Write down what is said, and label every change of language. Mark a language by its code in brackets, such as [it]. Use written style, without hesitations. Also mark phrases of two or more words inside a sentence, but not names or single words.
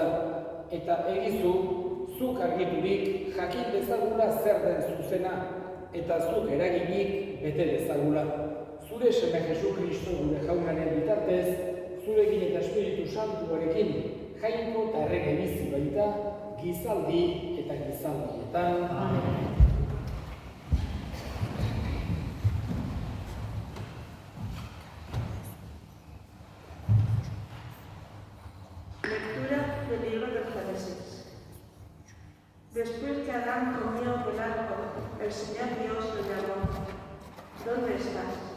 [eu] Eta egizu, zuk argiturik jakin dezagula zer den zuzena. Eta zuk eraginik bete dezagula. Zure seme Jesu Kristo gure jaunaren bitartez, zurekin eta Espiritu Santuarekin, jainko eta errege bizi baita, gizaldi eta gizaldietan. Amen. [es] Lectura del libro de Génesis. Después que Adán comió del árbol, el Señor Dios le llamó: ¿Dónde estás?